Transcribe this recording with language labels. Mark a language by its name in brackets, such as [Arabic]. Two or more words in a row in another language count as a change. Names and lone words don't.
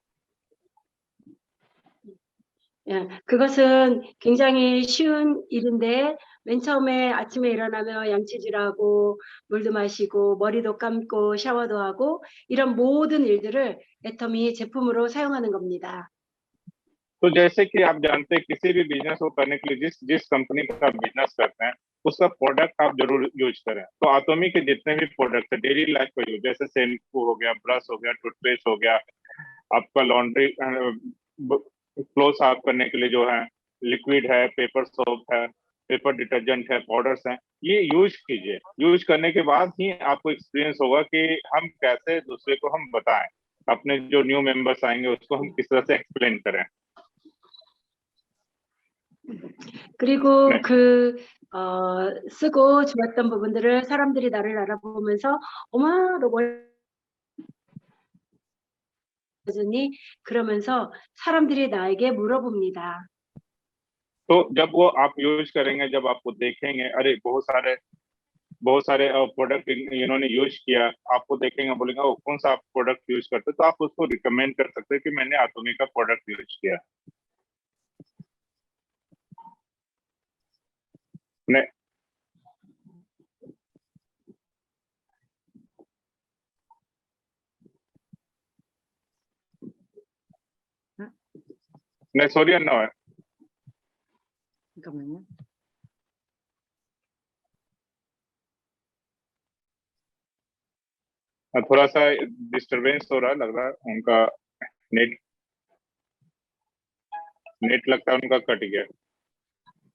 [Korean] 예, 그것은 굉장히 쉬운 일인데 맨 처음에 아침에 일어나며 양치질하고 물도 마시고 머리도 감고 샤워도 하고 이런 모든 일들을 애터미 제품으로 사용하는 겁니다. [Hindi] तो जैसे कि आप जानते हैं किसी भी बिजनेस को करने के लिए जिस कंपनी का बिजनेस करते हैं उसका प्रोडक्ट आप जरूर यूज करें। तो आतोमी के जितने भी प्रोडक्ट है [English] daily life [Hindi] का यूज, जैसे शैम्पू हो गया, ब्रश हो गया, टूथपेस्ट हो गया, आपका [English] laundry cloth [Hindi] साफ करने के लिए जो है लिक्विड है, [English] paper soap [Hindi] है, [English] paper detergent [Hindi] है, पाउडर्स हैं, ये यूज कीजिए। यूज करने के बाद ही आपको एक्सपीरियंस होगा कि हम कैसे दूसरे को हम बताएं, अपने जो [English] new members [Hindi] आएंगे उसको हम किस तरह से एक्सप्लेन करें। [Korean] 그리고 네. 쓰고 좋았던 부분들을 사람들이 나를 알아보면서 어머 너 뭐니? 그러면서 사람들이 나에게 물어봅니다. [Hindi] तो जब वो आप यूज करेंगे, जब आपको देखेंगे अरे बहुत सारे प्रोडक्ट इन्होंने यूज किया, आपको देखेंगे बोलेंगे वो कौन सा आप प्रोडक्ट यूज करते, तो आप उसको रिकमेंड कर सकते हैं कि मैंने आतोमी का प्रोडक्ट यूज किया। [Korean] ने 네, 소리 안 나와요. 잠깐만요. [Hindi] थोड़ा सा डिस्टरबेंस हो रहा है, लग रहा है उनका नेट लगता है उनका कट गया।